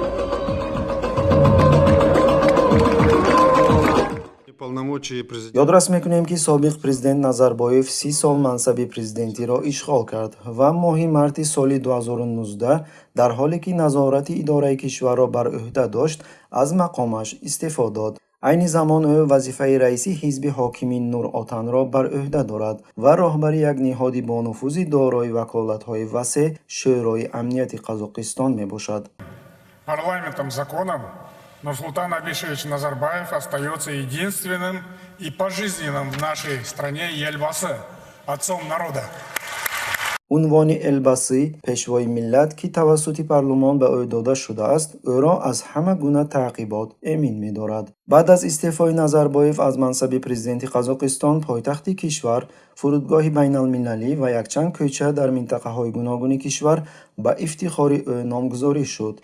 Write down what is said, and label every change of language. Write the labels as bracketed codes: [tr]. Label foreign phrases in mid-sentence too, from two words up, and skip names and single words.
[tg] Ёдрас мекунем, ки собиқ президент Назарбоев 30 сол мансаби президентиро ишғол кард ва моҳи марти соли 2019 дар ҳоле ки назорати идораи кишварро бар ӯҳда дошт, аз мақомаш истеъфо дод. Айни замон ӯ вазифаи раиси ҳизби ҳокими Нур Отанро бар ӯҳда дорад ва роҳбари як неҳоди бо нуфузи дорои ваколатҳои васеъ Шӯрои амнияти Қазоқистон мебошад. [ru] Парламентом законом Нурсултан Абишевич Назарбаев остается единственным и пожизненным в нашей стране Елбасы, отцом народа. [tg] унвони Элбаси, пешвои миллат, ки тавассути парлумон ба ӯ дода шудааст, ӯро аз ҳама гуна таъқибот эмин медорад. баъд аз истеъфои Назарбоев аз мансаби президенти Қазоқистон, пойтахти кишвар, фурудгоҳи байналмилалӣ ва якчанд кӯча дар минтақаҳои гуногуни кишвар ба ифтихори ӯ номгузорӣ шуд.